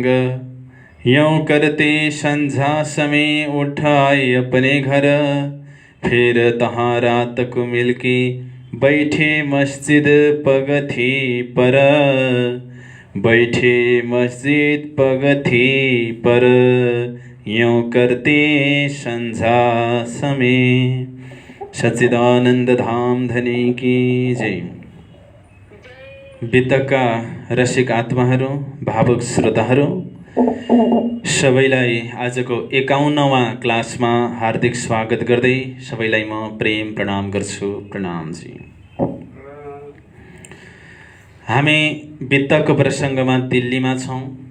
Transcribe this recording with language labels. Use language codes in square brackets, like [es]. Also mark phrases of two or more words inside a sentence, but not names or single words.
[hi] यों करते संझा समय उठाए अपने घर, फिर तहाँ रात को मिलके बैठे मस्जिद पगथी पर। यों करते संझा समय। सच्चिदानंद धाम धनी की जय। [ne] बितकका रसिक आत्माहरू, भावुक श्रोताहरू, सबैलाई आजको 51वां क्लासमा हार्दिक स्वागत गर्दै सबैलाई म प्रेम प्रणाम गर्छु। प्रणाम जी। हामी बितकको प्रसङ्गमा दिल्लीमा छौँ।